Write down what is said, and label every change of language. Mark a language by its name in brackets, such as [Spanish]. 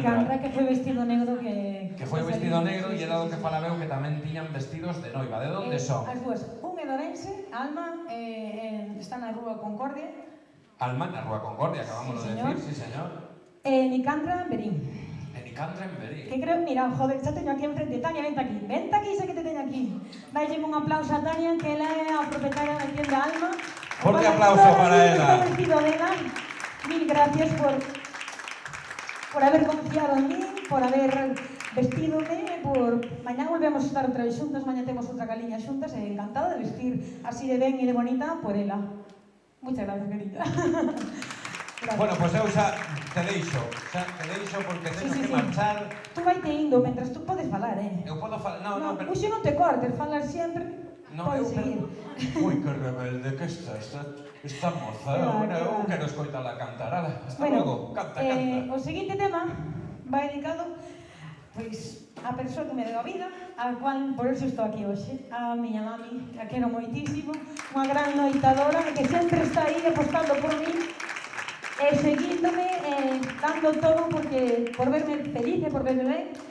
[Galician] Nicandra, que foi vestido negro que foi vestido negro e era do que falaba eu que tamén tiñan vestidos de noiva. De onde son? As dúas. Un é de Ourense, Alma, está na Rúa Concordia. Alma na Rúa Concordia, [Spanish] acabamos de decir, sí señor. [Galician] Nicandra, en Verín. Nicandra en Verín. Que creo, mira, joder, xa teño aquí enfrente. Tania, vente aquí. Vente aquí, xa que te teño aquí. Dalle un aplauso a Tania, que ela é a propietaria da tienda Alma. Forte aplauso para ela. Vestido dela. [Spanish] Mil gracias por haber confiado en mí, por haber vestidome, por... [Galician] Mañá volvemos a estar outra vez xuntas, mañá temos outra caliña xuntas, e encantada de vestir así de ben e de bonita por ela. [Spanish] Muchas gracias, querida. Gracias. [Galician] Bueno, pois eu xa te deixo porque teño que marchar. Tú vai te indo, mentras tú podes falar, Eu podo falar, no, pero... Uxe non te cortes, falar sempre, podes seguir. Ui, que rebelde que está esta moza. Eu quero escoitala cantar, ala, hasta logo, canta. O seguinte tema vai dedicado, pois, a persoa que me deu a vida, a cual, por eso estou aquí hoxe, a miña mami, que a quero moitísimo, unha gran loitadora, que sempre está aí apostando por mí, seguíndome, dando todo por verme feliz e por verme ben.